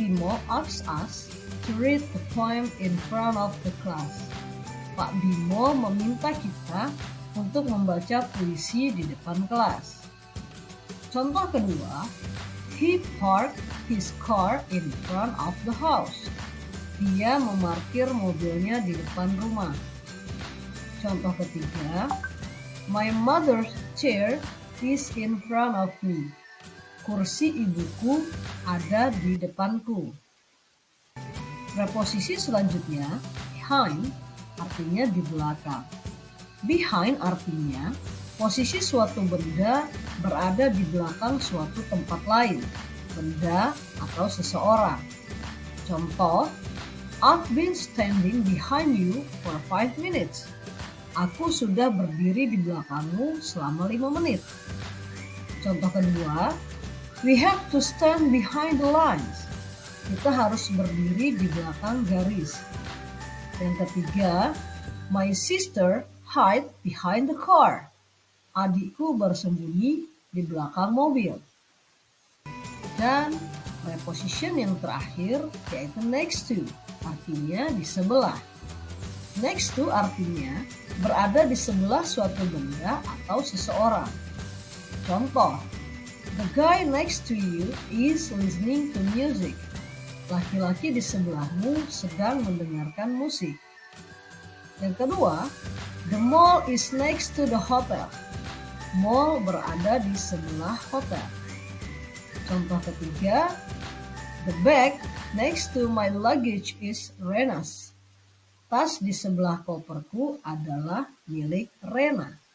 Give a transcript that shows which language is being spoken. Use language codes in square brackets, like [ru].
[en] Bimo asks us to read the poem in front of the class. [id] Pak Bimo meminta kita untuk membaca puisi di depan kelas. Contoh kedua, [en] he parked his car in front of the house. [id] Dia memarkir mobilnya di depan rumah. Contoh ketiga, [en] my mother's chair is in front of me. [id] Kursi ibuku ada di depanku. Preposisi selanjutnya, behind, artinya di belakang. Behind artinya posisi suatu benda berada di belakang suatu tempat lain, benda atau seseorang. Contoh, [en] I've been standing behind you for 5 minutes. [id] Aku sudah berdiri di belakangmu selama 5 menit. Contoh kedua, [en] we have to stand behind the lines. [id] Kita harus berdiri di belakang garis. Yang ketiga, [en] my sister hide behind the car. [id] Adikku bersembunyi di belakang mobil. Dan preposition yang terakhir yaitu next to, artinya di sebelah. Next to artinya berada di sebelah suatu benda atau seseorang. Contoh, [en] the guy next to you is listening to music. [id] Laki-laki di sebelahmu sedang mendengarkan musik. Yang kedua, [en] the mall is next to the hotel. [id] Mall berada di sebelah hotel. Contoh ketiga, [en] the bag next to my luggage is Rena's. [id] Tas di sebelah koperku adalah milik Rena.